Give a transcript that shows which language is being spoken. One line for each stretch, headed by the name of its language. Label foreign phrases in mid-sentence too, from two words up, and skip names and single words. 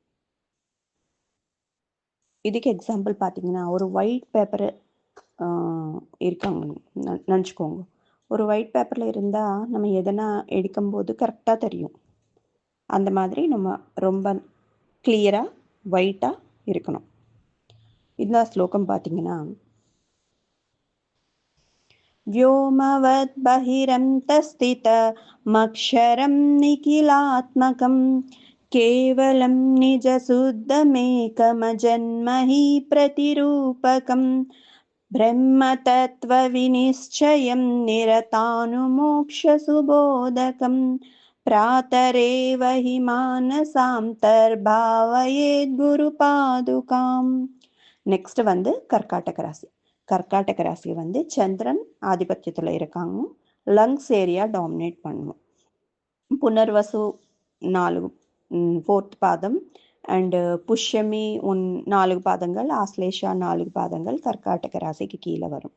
Tamil: இதுக்கு எக்ஸாம்பிள் பார்த்தீங்கன்னா, ஒரு
English: white paper
Tamil: இருக்காங்க நினச்சிக்கோங்க. ஒரு ஒயிட் பேப்பரில் இருந்தால் நம்ம எதனா எடுக்கும்போது கரெக்டாக தெரியும். அந்த மாதிரி நம்ம ரொம்ப கிளியராக ஒயிட்டாக இருக்கணும். இந்த ஸ்லோகம் பார்த்தீங்கன்னா,
Sanskrit: व्योमवद् बहिरन्तस्थितमक्षरं निखिलात्मकं केवलं निजशुद्धमेकमजन्म हि प्रतिरूपकं ब्रह्मतत्त्वविनिश्चयं निरतानुमोक्षसुबोधकं प्रातरेव हि मानसान्तर्भावयेत् गुरुपादुकाम्.
Tamil: நெக்ஸ்ட் வந்து கர்காடக ராசி. கர்காடக ராசி வந்து சந்திரன் ஆதிபத்தியத்தில் இருக்காங்க.
English: lungs area dominate
Tamil: பண்ணுவோம். புனர்வசு 4th பாதம் அண்டு புஷ்யமி 4 பாதங்கள், ஆஸ்லேஷா 4 பாதங்கள் கர்காடக ராசிக்கு கீழே வரும்.